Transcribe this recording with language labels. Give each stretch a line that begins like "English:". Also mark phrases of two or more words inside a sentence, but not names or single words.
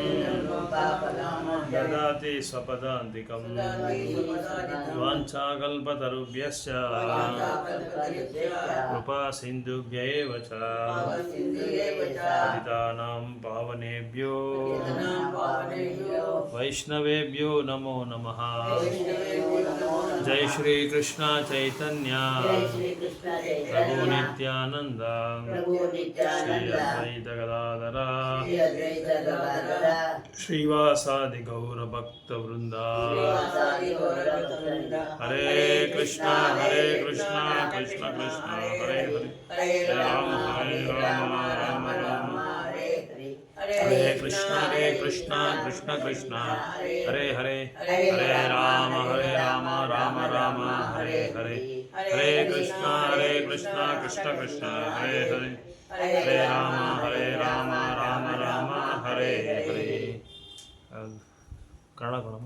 Sanskrit: ದದಾತಿ ಸ್ವಪದಾಂತಿಕಂ ವಾಂಛಾಕಲ್ಪತರುಭ್ಯಶ್ಚ ಕೃಪಾ ಸಿಂಧುಭ್ಯ ಏವ ಚ ಪತಿತಾನಾಂ ಪಾವನೇಭ್ಯೋ ವೈಷ್ಣವೇಭ್ಯೋ ನಮೋ ನಮಃ. ಜೈ ಶ್ರೀ ಕೃಷ್ಣ ಚೈತನ್ಯ ಪ್ರಭು ನಿತ್ಯಾನಂದ ಶ್ರೀ ಅದ್ವೈತ ಗದಾಧರ ಶ್ರೀವಾಸಾದಿ ಗೌರ ಭಕ್ತ ವೃಂದ. ಹರೇ ಕೃಷ್ಣ ಕೃಷ್ಣ ಕೃಷ್ಣ ಹರೇ ಹರೇ ರಾಮ ರಾಮ ರಾಮ ರಾಮ ಹರೇ ಕೃಷ್ಣ ಕೃಷ್ಣ ಕೃಷ್ಣ ಹರೇ ಹರೇ ಹರೇ ರಾಮ ರಾಮ ರಾಮ ಹರೇ ಹರೇ ಹರೇ ಕೃಷ್ಣ ಕೃಷ್ಣ ಕೃಷ್ಣ ಹರೇ ಹರೇ ಹರೇ ರಾಮ ರಾಮ ರಾಮ ಹರೇ ಹರೇ.
Kannada: ಕನ್ನಡ ಕೊಡಮ್ಮ.